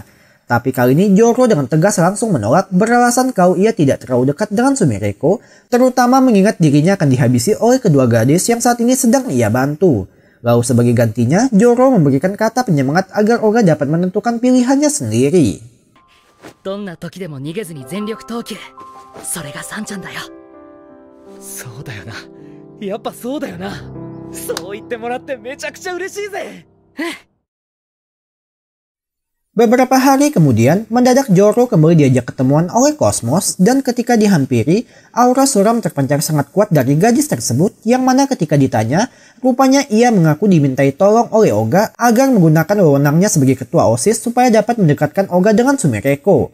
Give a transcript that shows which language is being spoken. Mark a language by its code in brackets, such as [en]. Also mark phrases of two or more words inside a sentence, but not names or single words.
[id] Tapi kali ini Joro dengan tegas langsung menolak beralasan kalau ia tidak terlalu dekat dengan Sumireko, terutama mengingat dirinya akan dihabisi oleh kedua gadis yang saat ini sedang ia bantu. Lalu sebagai gantinya, Joro memberikan kata penyemangat agar Oga dapat menentukan pilihannya sendiri. [ja] どんな時でも逃げずに全力投球。それがサンちゃんだよ。そうだよな。やっぱそうだよな。そう言ってもらってめちゃくちゃ嬉しいぜ。 [id] Beberapa hari kemudian, mendadak Joro kembali diajak ketemuan oleh Cosmos dan ketika dihampiri, aura suram terpancar sangat kuat dari gadis tersebut yang mana ketika ditanya, rupanya ia mengaku dimintai tolong oleh Oga agar menggunakan wewenangnya sebagai ketua OSIS supaya dapat mendekatkan Oga dengan Sumireko.